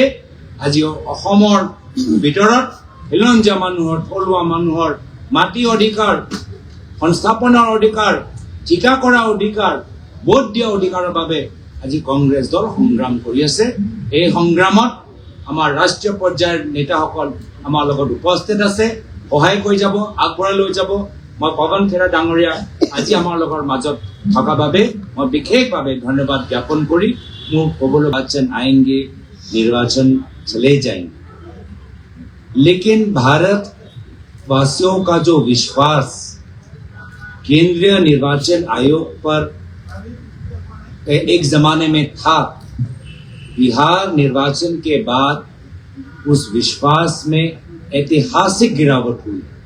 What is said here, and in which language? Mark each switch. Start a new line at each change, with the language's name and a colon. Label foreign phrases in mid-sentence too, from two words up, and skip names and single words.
Assamese: আজি অসমৰ ভিতৰত খিলঞ্জীয়া মানুহৰ, থলুৱা মানুহৰ মাটি অধিকাৰ, সংস্থাপনৰ অধিকাৰ, ঠিকা কৰা অধিকাৰ, ভোট দিয়া অধিকাৰৰ বাবে আজি কংগ্ৰেছ দল সংগ্ৰাম কৰি আছে। এই সংগ্ৰামত আমাৰ ৰাষ্ট্ৰীয় পৰ্যায়ৰ নেতাসকল আমাৰ লগত উপস্থিত আছে, সহায় কৰি যাব, আগবঢ়াই লৈ যাব। মই পৱন খেৰা ডাঙৰীয়া আজি আমাৰ লগৰ মাজত থকা বাবে মই বিশেষভাৱে ধন্যবাদ জ্ঞাপন কৰি মোৰ ক'বলৈ
Hindi: निर्वाचन आएंगे, निर्वाचन चले जाएंगे, लेकिन भारत वासियों का जो विश्वास केंद्रीय निर्वाचन आयोग पर एक जमाने में था, बिहार निर्वाचन के बाद उस विश्वास में ऐतिहासिक गिरावट हुई।